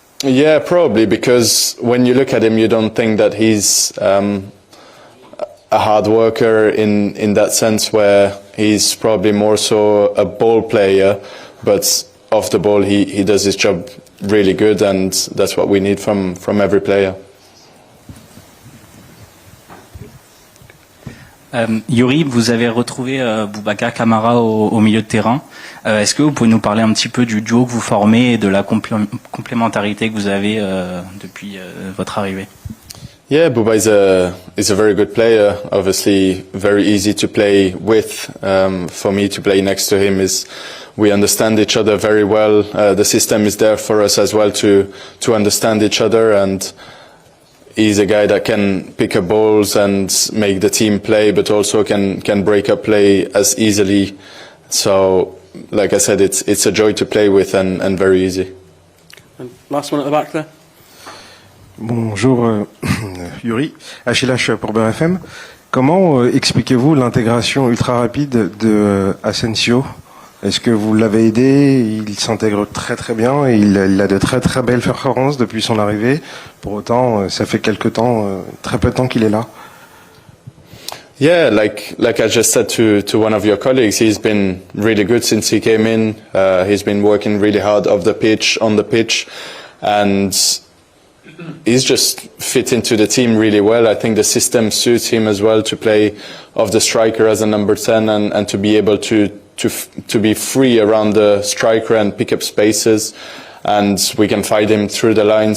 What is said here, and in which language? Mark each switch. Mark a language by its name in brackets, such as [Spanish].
[English] Yeah, probably, because when you look at him, you don't think that he's a hard worker in that sense, where he's probably more so a ball player, but off the ball he does his job really good, and that's what we need from every player. [French] Youri, vous avez retrouvé Boubacar Kamara au milieu de terrain. Est-ce que vous pouvez nous parler un petit peu du duo que vous formez et de la complémentarité que vous avez depuis votre arrivée? [English] Yeah, Bouba is a very good player. Obviously, very easy to play with. For me to play next to him we understand each other very well. The system is there for us as well to understand each other, and he's a guy that can pick up balls and make the team play, but also can break up play as easily. So, like I said, it's a joy to play with and very easy. And last one at the back there. [French] Bonjour Youri, Achille H pour BFM. Comment expliquez-vous l'intégration ultra rapide de Asensio Est-ce que vous l'avez aidé? Il s'intègre très très bien et il a de très très belles performances depuis son arrivée. Pour autant, ça fait très peu de temps qu'il est là. [English] Yeah, like I just said to one of your colleagues, he's been really good since he came in. He's been working really hard on the pitch, and he's just fit into the team really well. I think the system suits him as well to play off the striker as a number 10 and to be able to be free around the striker and pick up spaces, and we can fight him through the line.